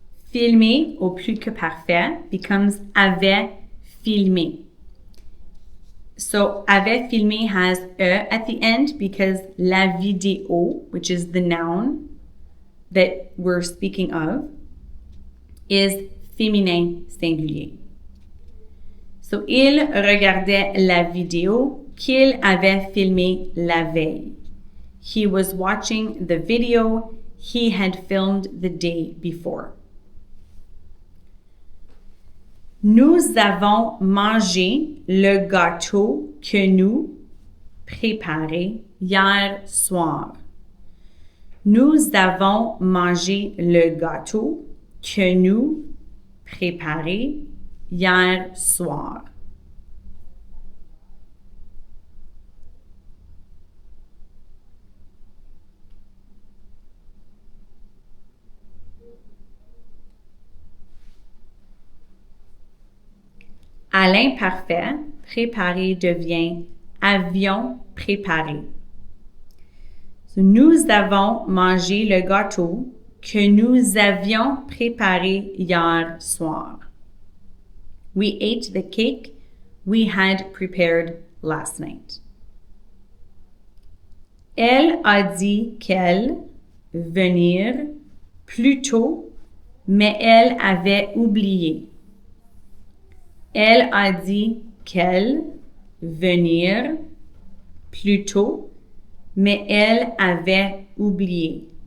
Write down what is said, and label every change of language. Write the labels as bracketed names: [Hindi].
[French] Filmer au plus que parfait [English] becomes [French] avait filmé. [English] So, [French] avait filmé [English] has e at the end because [French] la vidéo, [English] which is the noun that we're speaking of, is [French] féminin singulier. So, il regardait la vidéo qu'il avait filmée la veille. [English] He was watching the video he had filmed the day before. [French] Nous avons mangé le gâteau que nous préparé hier soir. Nous avons mangé le gâteau que nous préparé hier soir. À l'imparfait, préparé devient avions préparé. So, nous avons mangé le gâteau que nous avions préparé hier soir. [English] We ate the cake we had prepared last night. [French] Elle a dit qu'elle venir plus tôt, mais elle avait oublié. Elle a dit qu'elle venir plus tôt, mais elle avait oublié.